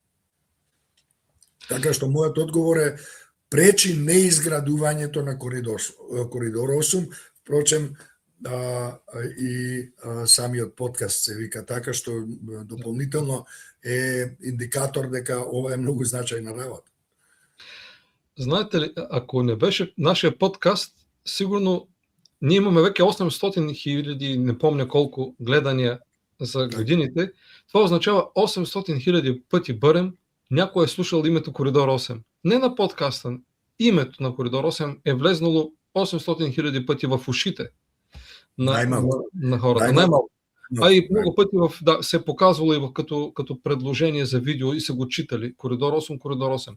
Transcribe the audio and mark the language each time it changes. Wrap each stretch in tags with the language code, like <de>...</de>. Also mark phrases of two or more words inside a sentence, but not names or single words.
<mk>Така што мојот одговор е пречи неизградувањето на коридор 8, впрочем, и самиот подкаст се вика така, што дополнително е индикатор дека ова е многу значајна работа. Знаете ли, ако не беше нашиот подкаст, сигурно ние имаме веќе 800.000,</mk> <bg>не помня</bg> <mk>колку гледања за годините.</mk> <bg>Това означава 800.000 пъти барем някой е слушал името Коридор 8. Не на подкаста, името на Коридор 8 е влезнало 800.000 пъти в ушите на хората. Най-малко. А и много пъти се показвало и като предложение за видео и са го читали Коридор 8, Коридор 8.</bg>